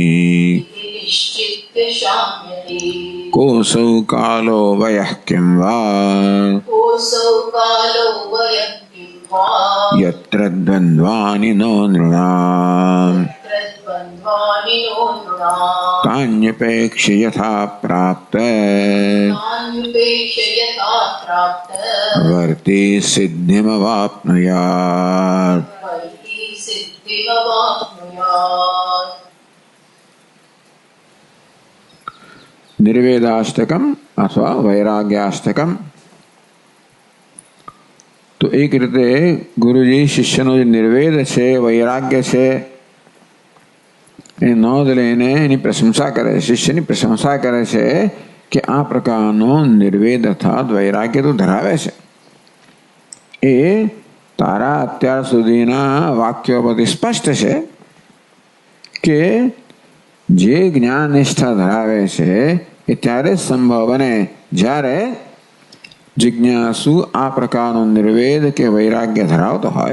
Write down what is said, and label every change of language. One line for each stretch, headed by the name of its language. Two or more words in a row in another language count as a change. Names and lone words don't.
Sanskrit: कोऽसौ कालो वयः किं वा यत्र द्वन्द्वानि नो नृणाम् तान्यपेक्ष्य यथा प्राप्त वर्ति सिद्धिमवाप्नुयात्। निर्वेदाष्टकम अथवा वैराग्याष्टकम।
Gujarati: તો એક રીતે ગુરુજી શિષ્યનો જે નિર્વેદ છે, વૈરાગ્ય છે, એની નોંધ લઈને એની પ્રશંસા કરે, શિષ્યની પ્રશંસા કરે છે કે આ પ્રકારનો નિર્વેદ અર્થાત વૈરાગ્ય તો ધરાવે છે। એ તારા અત્યાર સુધીના વાક્યો પરથી સ્પષ્ટ છે કે જે જ્ઞાન નિષ્ઠા ધરાવે છે એ ત્યારે સંભવ બને જ્યારે જિજ્ઞાસુ આ પ્રકારનો નિર્વેદ કે વૈરાગ્ય ધરાવતો હોય।